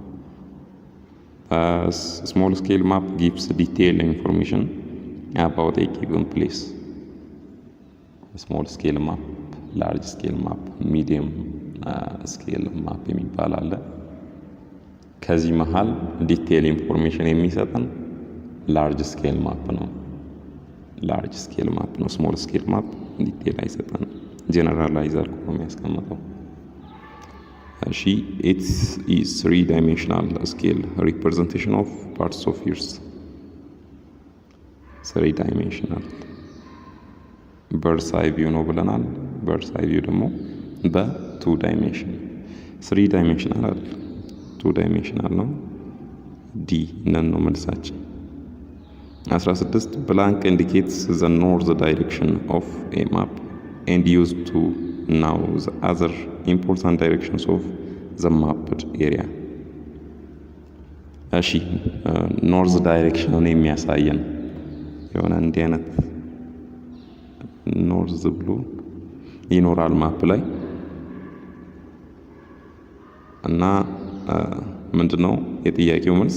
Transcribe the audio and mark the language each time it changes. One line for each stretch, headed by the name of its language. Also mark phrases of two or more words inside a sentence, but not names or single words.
English: Small scale map gives detail information about a given place። Small scale map, large scale map, medium scale map
Amharic: የሚባል አለ። ከዚህ መሃል
English: detail information የሚሰጠን large scale map ነው። Small scale map detail
Amharic: አይሰጠንም። ጀነራላይዝ አድርጎ ነው የሚያስቀምጠው። እሺ
English: it is three-dimensional scale representation of parts of Earth. three-dimensional bird's eye view
Amharic: ነው ብለናል።
English: bird's eye view
Amharic: ደግሞ በ2
English: dimension 3-dimensional
Amharic: አይደል፣
English: 2-dimensional
Amharic: ነው።
English: D none
Amharic: ነው መልሳችን።
English: 16 blank indicates the north direction of a map and used to know the other important directions of the mapped area.
Amharic: እሺ
English: North direction
Amharic: የሚያሳየን የሆነ እንዲህ አይነት ኖርዝ ብሎ ይኖራል ማፕ ላይ እና ምንድነው የጥያቄው መልስ?